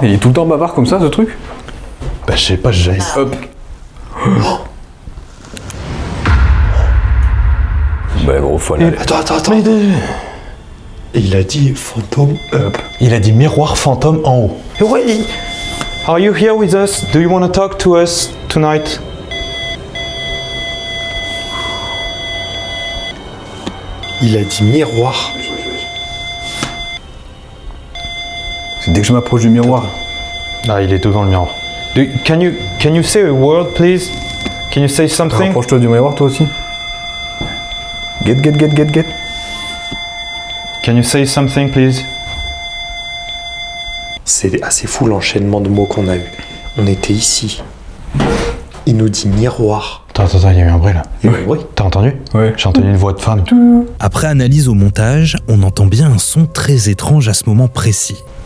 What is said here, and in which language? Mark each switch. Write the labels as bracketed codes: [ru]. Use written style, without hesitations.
[fr] Il est tout le temps bavard comme ça, ce truc. Bah, je sais pas, j'ai... Hop. Bah gros, faut aller. Attends. Et il a dit fantôme up. Il a dit miroir fantôme en haut. Oui. [en] Are you here with us? Do you want to talk to us tonight? [fr] Il a dit miroir. C'est dès que je m'approche du miroir. Ah, il est devant le miroir. [en] Can you say a word, please? Can you say something? [fr] Rapproche-toi du miroir, toi aussi. Get. [en] Can you say something, please? [fr] C'est assez fou l'enchaînement de mots qu'on a eu. On était ici. Il nous dit miroir. Attends, il y a eu un bruit là. Il y a eu un bruit. T'as entendu? Ouais. J'ai entendu une voix de femme. Après analyse au montage, on entend bien un son très étrange à ce moment précis.